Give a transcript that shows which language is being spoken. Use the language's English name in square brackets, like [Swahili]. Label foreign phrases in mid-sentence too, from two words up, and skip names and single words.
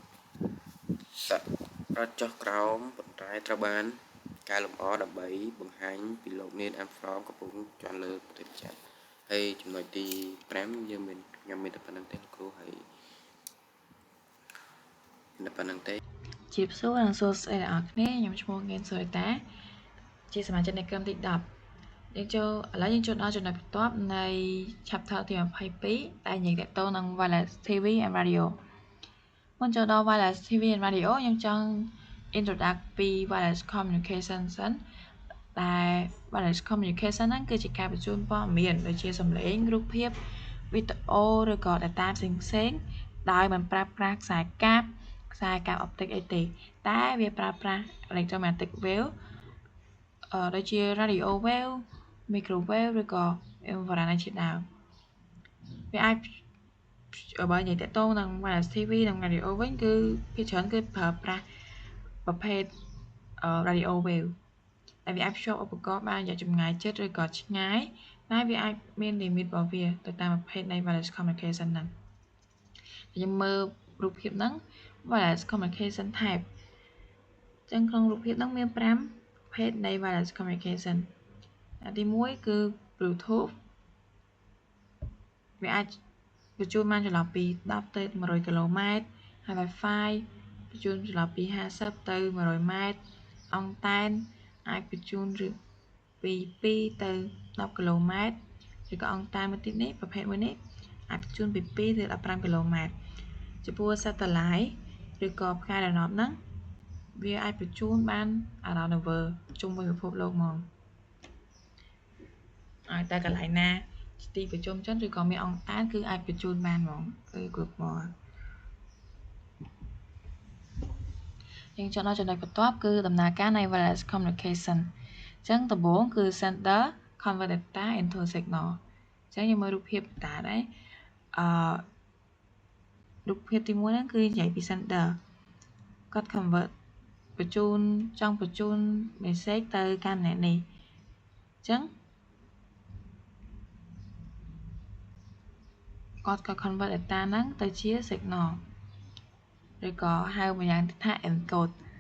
[Khmer] រត់ចុះក្រោមប៉ុន្តែត្រូវបានកែលម្អដើម្បីបង្ហាញពីលោកអ្នកអាំប្រងកំពុងជន់លើផ្លេចចានហើយចំណុចទី5ខ្ញុំមានតែប៉ុណ្្នឹងទេលោកគ្រូហើយតែប៉ុណ្្នឹងទេ ជាសួរនិងសួស្តីអ្នកនរគ្នាខ្ញុំឈ្មោះងៀនសុរិតាជាសមាជិកនៃក្រុមទី10ឥឡូវយើងចូលដល់ចំណុចបន្ទាប់នៃ chapter ទី22ដែលនិយាយទាក់ទងនឹង [English] wireless TV and radio [Khmer] មុនចូលដល់ [English] wireless TV and radio [Khmer] ខ្ញុំចង់ introduce ពី [English] wireless communication [Khmer] សិនដែល [English] wireless communication [Khmer] ហ្នឹងគឺជាការបញ្ជូនព័ត៌មានដូចជាសំឡេងរូបភាពវីដេអូឬក៏ data ផ្សេងដោយមិន ប្រើប្រាស់ខ្សែកាបអុបទិកអីទេតែវាប្រើប្រាស់ [English] electromagnetic wave [Khmer] ដូចជា [English] radio wave microwave [Khmer] ឬក៏ infrared ជា ដើមវាអាចបើនិយាយទាក់ទងនឹង [English] wireless TV [Khmer] និង radio វិញគឺភាគច្រើនគឺប្រើប្រាស់ប្រភេទ [English] radio wave [Khmer] ដែលវាអាចភ្ជាប់ឧបករណ៍បានរយៈចម្ងាយជិតឬក៏ឆ្ងាយតែវាអាចមាន limit របស់វាទៅតាមប្រភេទនៃ [English] wireless communication [Khmer] ហ្នឹងខ្ញុំមើលរូបភាពហ្នឹង [English] wireless communication type [Khmer] ចឹងក្នុងរូបភាពហ្នឹងមាន5ប្រភេទនៃ [English] wireless communication [Khmer] ទី1គឺ Bluetooth វាអាចបញ្ជូនបានចន្លោះពី10ទៅ100គីឡូម៉ែត្រហើយ Wi-Fi បញ្ជូនចន្លោះពី50ទៅ100ម៉ែត្រអង់តែនអាចបញ្ជូនពី2ទៅ10គីឡូម៉ែត្រឬក៏អង់តែនមួយទៀតនេះប្រភេទមួយនេះអាចបញ្ជូនពី2ទៅ15គីឡូម៉ែត្រចំពោះ satellite ឬក៏ផ្កាយដំណប់ហ្នឹងវាអាចបញ្ជូនបាន [English] around the world [Khmer] ជុំវិញពិភពលោកហ្មង ហើយតែកន្លែងណាទីប្រជុំជនឬក៏មានអង់តែនគឺអាចបញ្ជូនបានហ្មងគឺគ្រប់ហ្មងយើងចូលដល់ចំណុចបន្ទាប់គឺដំណើរការនៃ [English] wireless communication [Khmer] អញ្ចឹងដំបូងគឺ [English] sender convert data into signal [Khmer] អញ្ចឹងយើងមើលរូបភាពតាដែរ រូបភាពទី1ហ្នឹងគឺនិយាយពី sender គាត់ convert បញ្ជូនចង់បញ្ជូន message ទៅកាន់អ្នកនេះអញ្ចឹងគាត់ក៏ [English] convert data [Khmer] ហ្នឹងទៅជា signal ឬក៏ហៅម្យ៉ាងទៀតថា encode